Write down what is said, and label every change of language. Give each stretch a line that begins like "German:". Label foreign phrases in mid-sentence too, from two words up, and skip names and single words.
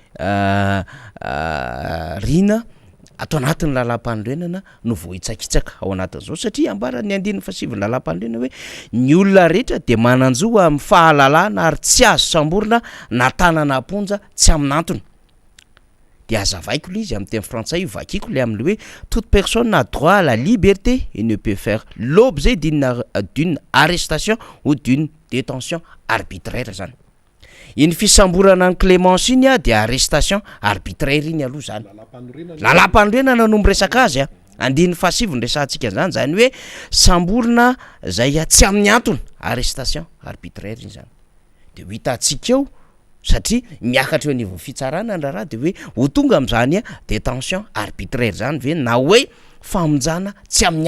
Malagasy: rina ato anatin'ny lalam-panorenana no vohitsakitsaka ao anatin'izao satria ambara ny andininy fahasivy lalam-panorenana hoe ny olona rehetra dia mananjoa amin'ny fahalalana ary tsy azo samborina na tanana amponja tsy amin'antony. Dia azavaiko le izy amin'ny teny frantsay vakiko le am'le hoe
French: toute personne a droit à la liberté et ne peut faire l'objet d'une arrestation ou d'une détention arbitraire zany.
Malagasy: iny fisamborana ny Clémence iny a de
French: arrestation arbitraire
Malagasy: iny aloha zany lalam-panorenana no miresaka azy a andiny fasivony resantsika zany zany hoe samborona zay tsy amin'ny antony
French: arrestation arbitraire
Malagasy: iny zany de ho hitantsika eo satria miakatra eo anivon'ny fitsarana ny raha de hoe ho tonga am'zany a
French: détention arbitraire
Malagasy: zany ve na hoe famonjana tsy amin'ny